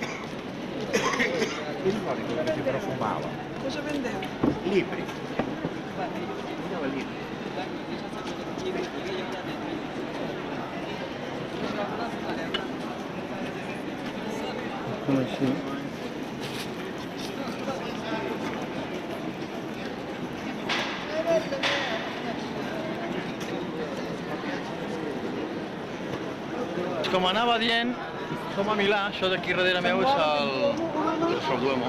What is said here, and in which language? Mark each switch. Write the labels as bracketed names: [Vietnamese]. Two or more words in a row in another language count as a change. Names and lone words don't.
[Italian] Il solito che si profumava. Cosa vendeva? Libri. Vendeva libri. [Catalan] Com així. Com anava dient, som a Milà, això d'aquí darrere meu és el Duomo.